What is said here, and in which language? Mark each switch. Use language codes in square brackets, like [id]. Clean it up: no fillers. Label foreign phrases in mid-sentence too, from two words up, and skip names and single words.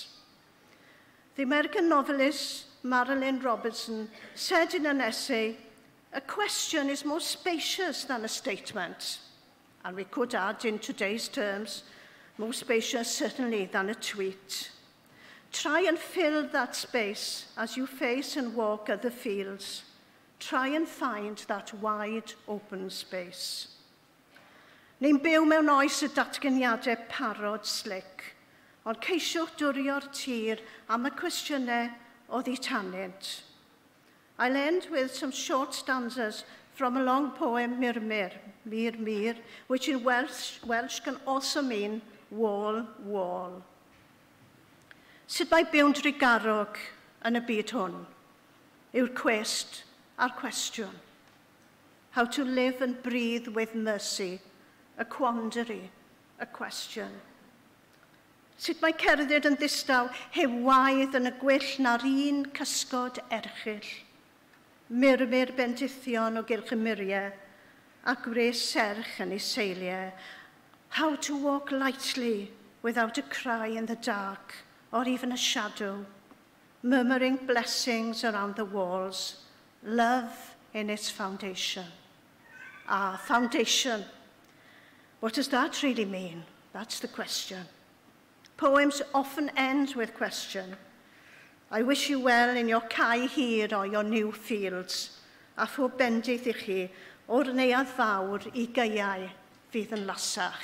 [en] The American novelist Marilyn Robertson said in an essay, "A question is more spacious than a statement." And we could add in today's terms, more spacious certainly than a tweet. Try and fill that space as you face and walk other fields. Try and find that wide open space. [cy] Ni'n byw mewn oes y datganiadau parod slic, ond ceisiwch dwrio'r tir am y cwestiynau o dditanent. [en] I'll end with some short stanzas from a long poem, Mir, which in Welsh can also mean wall, wall. [cy] Sut mae byw'n drigarog yn y byd hwn? Yw'r cwest a'r cwestiwn. [en] How to live and breathe with mercy, a quandary, a question. [cy] Sut mae cerdded yn ddistaw heb waedd yn y gwyll na'r un cysgod erchyll. Murmur bendithion o gylch y muriau, a gwres serch yn ei seiliau. [en] How to walk lightly without a cry in the dark or even a shadow, murmuring blessings around the walls, love in its foundation. Ah, foundation. What does that really mean? That's the question. Poems often end with question. I wish you well in your [cy] cae hir [en] or your new fields, [cy] a phob bendith I chi o'r neuadd fawr I gaiau fydd yn lasach.